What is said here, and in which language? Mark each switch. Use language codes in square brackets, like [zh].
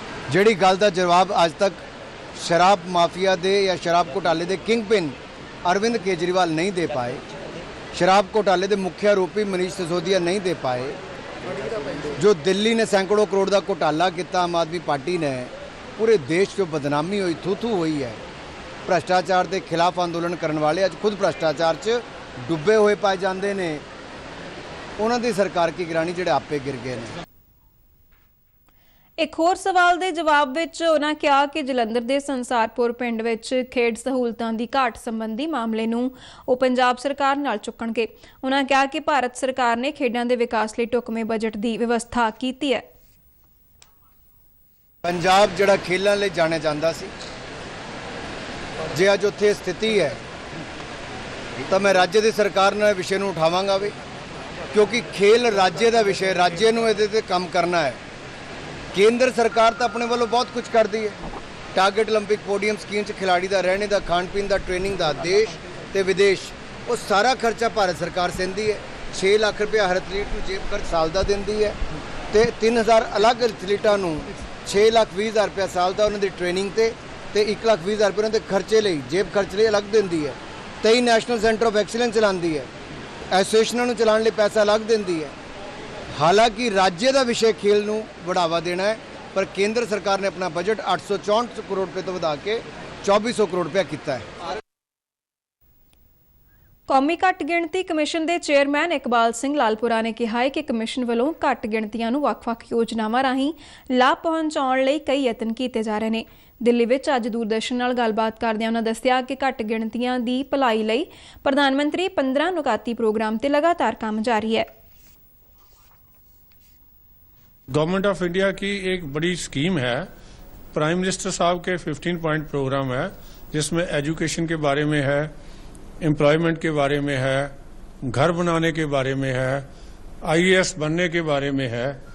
[pa] ਜਿਹੜੀ ਗੱਲ ਦਾ ਜਵਾਬ ਅੱਜ ਤੱਕ ਸ਼ਰਾਬ ਮਾਫੀਆ ਦੇ ਜਾਂ ਸ਼ਰਾਬ ਘੁਟਾਲੇ ਦੇ ਕਿੰਗ ਪਿਨ ਅਰਵਿੰਦ ਕੇਜਰੀਵਾਲ ਨਹੀਂ ਦੇ ਪਾਏ, ਸ਼ਰਾਬ ਘੁਟਾਲੇ ਦੇ ਮੁੱਖ ਆਰੋਪੀ ਮਨੀਸ਼ ਸਿਸੋਦੀਆ ਨਹੀਂ ਦੇ ਪਾਏ, [hi] जो दिल्ली ने सैकड़ों करोड़ का घोटाला किया आम आदमी पार्टी ने, पूरे देश जो बदनामी हुई थू थू हुई है। भ्रष्टाचार के खिलाफ अंदोलन करने वाले अज खुद भ्रष्टाचार च डुबे हुए पाए जाते हैं। उन्होंने सरकार की गिरानी ਜਿਹੜੇ आपे गिर गए हैं। [pa] ਇੱਕ ਹੋਰ ਸਵਾਲ ਦੇ ਜਵਾਬ ਵਿੱਚ ਉਹਨਾਂ ਕਿਹਾ ਕਿ ਜਲੰਧਰ ਦੇ ਸੰਸਾਰਪੁਰ ਪਿੰਡ ਵਿੱਚ ਖੇਡ ਸਹੂਲਤਾਂ ਦੀ ਘਾਟ ਸੰਬੰਧੀ ਮਾਮਲੇ ਨੂੰ ਉਹ ਪੰਜਾਬ ਸਰਕਾਰ ਨਾਲ ਚੁੱਕਣਗੇ। ਉਹਨਾਂ ਕਿਹਾ ਕਿ ਭਾਰਤ ਸਰਕਾਰ ਨੇ ਖੇਡਾਂ ਦੇ ਵਿਕਾਸ ਲਈ ਢੁਕਵੇਂ ਬਜਟ ਦੀ ਵਿਵਸਥਾ ਕੀਤੀ ਹੈ। ਪੰਜਾਬ ਜਿਹੜਾ ਖੇਲਾਂ ਲਈ ਜਾਣਿਆ ਜਾਂਦਾ ਸੀ, ਜੇ ਅੱਜ ਉੱਥੇ ਸਥਿਤੀ ਹੈ ਤਾਂ ਮੈਂ ਰਾਜ ਦੀ ਸਰਕਾਰ ਨਾਲ ਵਿਸ਼ੇ ਨੂੰ ਉਠਾਵਾਂਗਾ ਵੀ, ਕਿਉਂਕਿ ਖੇਲ ਰਾਜ ਦਾ ਵਿਸ਼ੇ, ਰਾਜ ਨੂੰ ਇਹਦੇ ਤੇ ਕੰਮ ਕਰਨਾ ਹੈ। [hi] केंद्र सरकार तो अपने वालों बहुत कुछ कर दी है। टारगेट ओलंपिक पोडियम स्कीम खिलाड़ी का रहने का, खाण पीन का, ट्रेनिंग का, देश ते विदेश वो सारा खर्चा भारत सरकार सहती है। 6 लाख रुपया हर एथलीट को जेब खर्च साल का देती है तो 3000 अलग एथलीटा 6,20,000 रुपया साल का उन्होंने ट्रेनिंग ते 1,20,000 रुपये उन्होंने खर्चे लिए, जेब खर्च लिए अलग देती है। 23 नैशनल सेंटर ऑफ एक्सीलेंस चलाती है, एसोसीएशनों चलाने लिए पैसा अलग देती है। हालांकि राज्य का विषय खेल नूं बढ़ावा देना है, पर केंद्र सरकार ने अपना बजट 864 करोड़ रुपये तो बढ़ा के 2400 करोड़ रुपया किया है। [pa] ਕੌਮੀ ਘੱਟ ਗਿਣਤੀ ਕਮਿਸ਼ਨ ਦੇ ਚੇਅਰਮੈਨ ਇਕਬਾਲ ਸਿੰਘ ਲਾਲਪੁਰਾ ਨੇ ਕਿਹਾ ਹੈ ਕਿ ਕਮਿਸ਼ਨ ਵੱਲੋਂ ਘੱਟ ਗਿਣਤੀਆਂ ਨੂੰ ਵੱਖ-ਵੱਖ ਯੋਜਨਾਵਾਂ ਰਾਹੀਂ ਲਾਭ ਪਹੁੰਚਾਉਣ ਲਈ ਕਈ ਯਤਨ ਕੀਤੇ ਜਾ ਰਹੇ ਨੇ। ਦਿੱਲੀ ਵਿੱਚ ਅੱਜ ਦੂਰਦਰਸ਼ਨ ਨਾਲ ਗੱਲਬਾਤ ਕਰਦਿਆਂ ਉਹਨਾਂ ਦੱਸਿਆ ਕਿ ਘੱਟ ਗਿਣਤੀਆਂ ਦੀ ਭਲਾਈ ਲਈ ਪ੍ਰਧਾਨ ਮੰਤਰੀ 15 ਨੁਕਾਤੀ ਪ੍ਰੋਗਰਾਮ ਤੇ ਲਗਾਤਾਰ ਕੰਮ ਜਾਰੀ ਹੈ। [hi] गवर्नमेंट ऑफ इंडिया की एक बड़ी स्कीम है, प्राइम मिनिस्टर साहब के 15 पॉइंट प्रोग्राम है, जिसमें एजुकेशन के बारे में है, एम्प्लॉयमेंट के बारे में है, घर बनाने के बारे में है, IAS बनने के बारे में है।